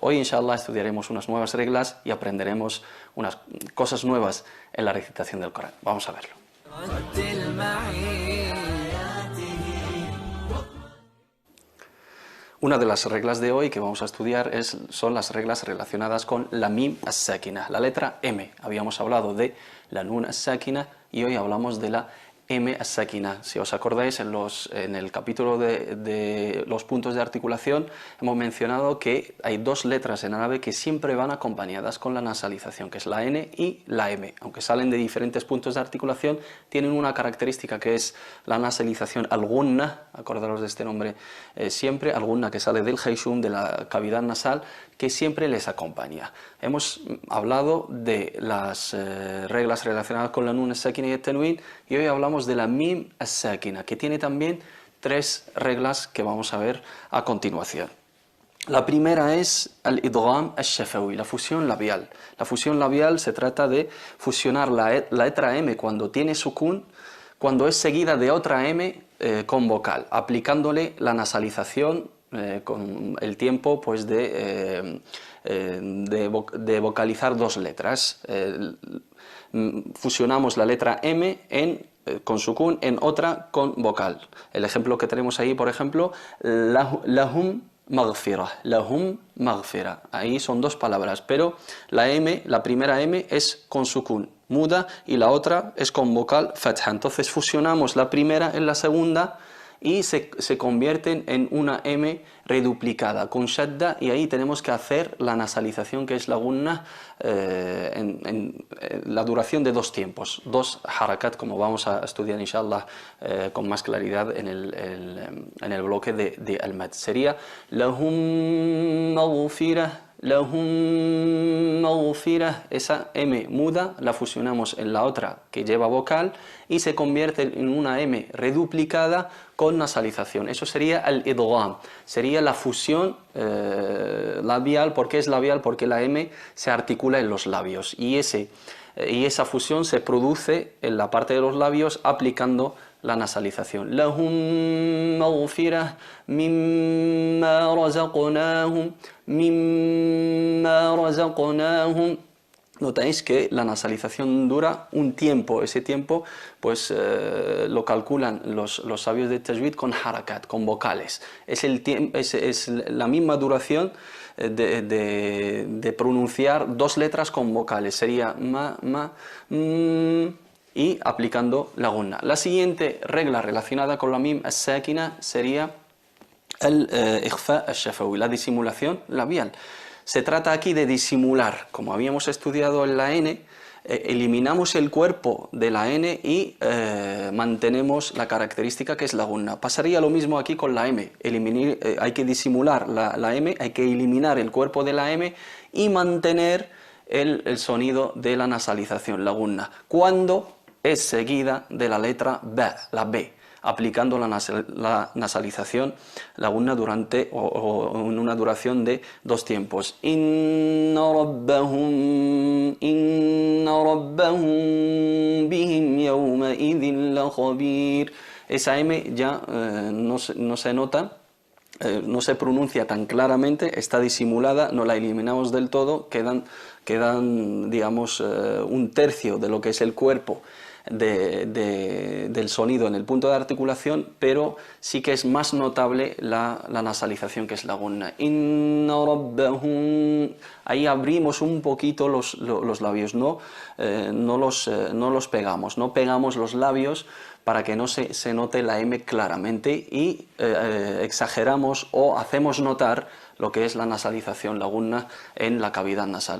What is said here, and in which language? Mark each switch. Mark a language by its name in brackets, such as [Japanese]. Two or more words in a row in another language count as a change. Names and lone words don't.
[Spanish] Hoy, [Arabic] إن شاء الله, [Spanish] estudiaremos unas nuevas reglas y aprenderemos unas cosas nuevas en la recitación del Corán. Vamos a verlo. Una de las reglas de hoy que vamos a estudiar son las reglas relacionadas con la [Arabic] ميم الساكنة, [Spanish] la letra M. Habíamos hablado de la [Arabic] نون الساكنة [Spanish] y hoy hablamos de la M as-Sakina. Si os acordáis, en el capítulo de los puntos de articulación hemos mencionado que hay 2 letras en árabe que siempre van acompañadas con la nasalización, que es la N y la M. Aunque salen de diferentes puntos de articulación, tienen una característica que es la nasalización al-gunna, acordaros de este nombre siempre, al-gunna, que sale del hayshum, de la cavidad nasal, que siempre les acompaña. Hemos hablado de las reglas relacionadas con la [Arabic] نون الساكنة [Spanish] y el Tanwin, y hoy hablamos de la [Arabic] ميم الساكنة, [Spanish] que tiene también 3 reglas que vamos a ver a continuación. La primera es el [Arabic] إدغام الشفوي, [Spanish] la fusión labial. La fusión labial se trata de fusionar la letra M cuando tiene sukun, cuando es seguida de otra M con vocal, aplicándole la nasalización con el tiempo pues de vocalizar 2 letras. Fusionamos la letra M con sukun en otra con vocal. El ejemplo que tenemos ahí, por ejemplo, [Arabic] لهم مغفرة، لهم مغفرة. [Spanish] Ahí son 2 palabras, pero la primera M es con sukun muda y la otra es con vocal fatha. Entonces fusionamos la primera en la segunda y se convierten en una M reduplicada con shadda, y ahí tenemos que hacer la nasalización, que es la gunna, en la duración de 2 tiempos, 2 harakat, como vamos a estudiar [Arabic] إن شاء الله [Spanish] con más claridad en el bloque de al-mad. [Arabic] Sería لهم مغفرة، لهم مغفرة. [Spanish] Esa M muda la fusionamos en la otra que lleva vocal y se convierte en una M reduplicada con nasalización. Eso sería el idgham, sería la fusión labial. ¿Por qué es labial? Porque la M se articula en los labios y esa fusión se produce en la parte de los labios aplicando la nasalización. [Arabic] لهم مغفرة مما رزقناهم، مما رزقناهم. [Spanish] Notáis que la nasalización dura un tiempo. Ese tiempo pues lo calculan los sabios de tajwid con harakat, con vocales. Es la misma duración de pronunciar 2 letras con vocales. Sería ma, y aplicando la gunna. La siguiente regla relacionada con la [Arabic] ميم الساكنة [Spanish] sería el [Arabic] إخفاء الشفوي, [Spanish] la disimulación labial. Se trata aquí de disimular, como habíamos estudiado en la N, eliminamos el cuerpo de la N y mantenemos la característica que es la gunna. Pasaría lo mismo aquí con la M. Hay que disimular la M, hay que eliminar el cuerpo de la M y mantener el sonido de la nasalización, la gunna, cuando es seguida de la letra B, la B. aplicando la nasalización, la gunna durante o en una duración de 2 tiempos. [Arabic] إن ربهم بهم يومئذ لخبير. [Spanish] Esa M ya no se nota. No se pronuncia tan claramente, está disimulada, no la eliminamos del todo, quedan digamos, 1/3 de lo que es el cuerpo del sonido en el punto de articulación, pero sí que es más notable la nasalización, que es la gunna. [Arabic] إن ربهم. [Spanish] Ahí abrimos un poquito los labios, no los pegamos, no pegamos los labios para que no se note la M claramente, y exageramos o hacemos notar lo que es la nasalización, la gunna, en la cavidad nasal.